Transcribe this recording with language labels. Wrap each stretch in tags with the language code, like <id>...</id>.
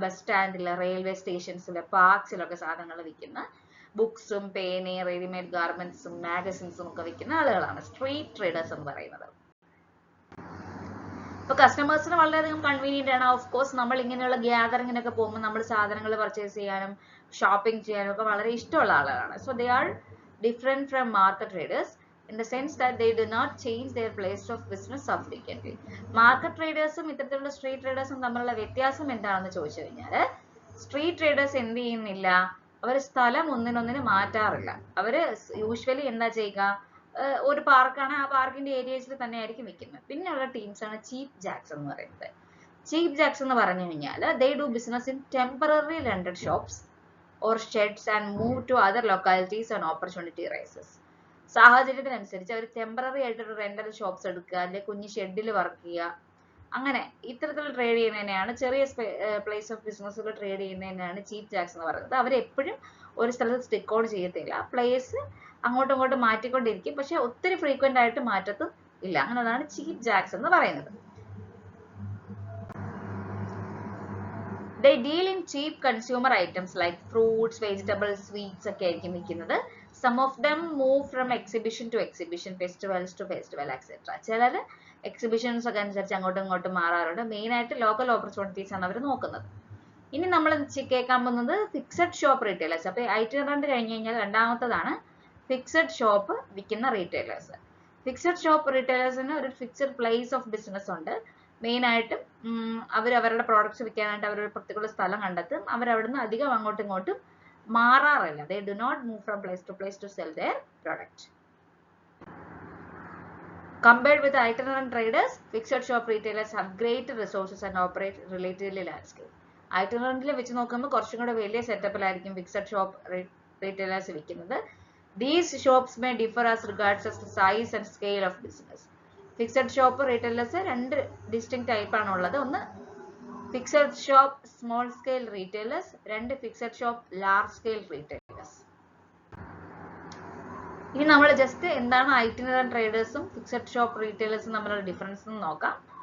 <ml>Bus സ്റ്റാൻഡില്, railway സ്റ്റേഷൻസില്, പാർക്സിലൊക്കെ സാധനങ്ങൾ വിൽക്കുന്ന, ബുക്സും പേനയും റെഡിമെയ്ഡ് ഗാർമെന്റ്സും മാഗസിൻസും ഒക്കെ വിൽക്കുന്ന ആളുകളാണ് സ്ട്രീറ്റ് ട്രേഡേഴ്സ് എന്ന് പറയുന്നത്. ഇപ്പൊ കസ്റ്റമേഴ്സിന് വളരെയധികം കൺവീനിയന്റ് ആണ്.</ml> <en>of course</en> <ml>നമ്മൾ ഇങ്ങനെയുള്ള ഗ്യാതറിങ്ങിനൊക്കെ പോകുമ്പോൾ നമ്മൾ സാധനങ്ങൾ പർച്ചേസ് ചെയ്യാനും ഷോപ്പിംഗ് ചെയ്യാനും ഒക്കെ വളരെ ഇഷ്ടമുള്ള ആളുകളാണ്.</ml> <en>So they are different from market traders in the sense that they do not change their place of business subsequently.</en> <ml>Market ട്രേഡേഴ്സും ഇത്തരത്തിലുള്ള സ്ട്രീറ്റ് ട്രേഡേഴ്സും തമ്മിലുള്ള വ്യത്യാസം എന്താണെന്ന് ചോദിച്ചു കഴിഞ്ഞാൽ, സ്ട്രീറ്റ് ട്രേഡേഴ്സ് എന്ത് ചെയ്യുന്നില്ല, അവർ സ്ഥലം ഒന്നിനൊന്നിന് മാറ്റാറില്ല. അവര് യൂഷ്വലി എന്താ ചെയ്യുക, ഒരു പാർക്കാണ്, ആ പാർക്കിന്റെ ഏരിയസിൽ തന്നെ ആയിരിക്കും വിൽക്കുന്നത്. പിന്നെയുള്ള ടീംസ് ആണ് ചീപ്പ് ജാക്സ് എന്ന് പറയുന്നത്.</ml> <en>cheap jacks</en> <ml>എന്ന് പറഞ്ഞു കഴിഞ്ഞാൽ</ml> <en>they do business in temporary rented shops or sheds and move to other localities when opportunity arises.</en> <ml>സാഹചര്യത്തിനനുസരിച്ച് our temporary ആയിട്ടൊരു റെന്റൽ ഷോപ്സ് എടുക്കുക, അല്ലെങ്കിൽ കുഞ്ഞു ഷെഡിൽ വർക്ക് ചെയ്യുക, അങ്ങനെ ഇത്തരത്തിൽ ട്രേഡ് ചെയ്യുന്നതിനെയാണ്, ചെറിയ പ്ലേസ് ഓഫ് ബിസിനസ്സുകൾ ട്രേഡ് ചെയ്യുന്നതിനാണ് ചീപ്പ് ജാക്സ് എന്ന് പറയുന്നത്. അവരെപ്പോഴും ഒരു സ്ഥലത്ത് സ്റ്റിക്ക് ഔട്ട് ചെയ്യത്തില്ല, പ്ലേസ് അങ്ങോട്ടും ഇങ്ങോട്ടും മാറ്റിക്കൊണ്ടിരിക്കും, പക്ഷെ ഒത്തിരി ഫ്രീക്വന്റ് ആയിട്ട് മാറ്റത്തും ഇല്ല. അങ്ങനെയാണ് ചീപ്പ് ജാക്സ് എന്ന് പറയുന്നത്.</ml> <en>They deal in cheap consumer items like fruits, vegetables, sweets</en> <ml>ഒക്കെ ആയിരിക്കും വിൽക്കുന്നത്.</ml> <en>Some of them move from exhibition to exhibition, festivals to festival, etc.</en> <ml>ചിലർ എക്സിബിഷൻസ് ഒക്കെ അനുസരിച്ച് അങ്ങോട്ടും ഇങ്ങോട്ടും മാറാറുണ്ട്. മെയിൻ ആയിട്ട് ലോക്കൽ ഓപ്പർച്യൂണിറ്റീസ് ആണ് അവർ നോക്കുന്നത്. ഇനി നമ്മൾ കേൾക്കാൻ പോകുന്നത് ഫിക്സഡ് ഷോപ്പ് റീറ്റെയിലേഴ്സ്. അപ്പൊ ഐറ്ററന്റ് കഴിഞ്ഞ് കഴിഞ്ഞാൽ രണ്ടാമത്തതാണ് ഫിക്സഡ് ഷോപ്പ് വിൽക്കുന്ന റീറ്റെയിലേഴ്സ്. ഫിക്സഡ് ഷോപ്പ് റീറ്റെയിലേഴ്സിന് ഒരു ഫിക്സഡ് പ്ലേസ് ഓഫ് ബിസിനസ് ഉണ്ട്. മെയിൻ ആയിട്ടും അവർ അവരുടെ പ്രോഡക്ട്സ് വിൽക്കാനായിട്ട് അവരൊരു പർട്ടിക്കുലർ സ്ഥലം കണ്ടെത്തും. അവരവിടുന്ന് അധികം അങ്ങോട്ടും ഇങ്ങോട്ടും മാറാറില്ല.</ml> <en>They do not move from place to sell their product. Compared with itinerant traders, fixed shop retailers have greater resources and operate relatively large scale.</en> <ml>Itinerantൽ വെച്ച് നോക്കുമ്പോൾ കുറച്ചും കൂടെ വലിയ സെറ്റപ്പിലായിരിക്കും ഫിക്സഡ് ഷോപ്പ് റീറ്റെയിലേഴ്സ് വിൽക്കുന്നത്.</ml> <en>These shops may differ as regards the size and scale of business.</en> <ml>Fixed shop retailers രണ്ട് distinct type ആണ് ഉള്ളത്. ഒന്ന് fixed shop small scale retailers, രണ്ട് fixed shop large scale retailers. ഇനി നമ്മൾ ജസ്റ്റ് എന്താണ് ഐറ്റിനറന്റ് ട്രേഡേഴ്സും fixed shop റീറ്റെയിലേഴ്സും തമ്മിലുള്ള ഡിഫറൻസ് നോക്കാം.</ml>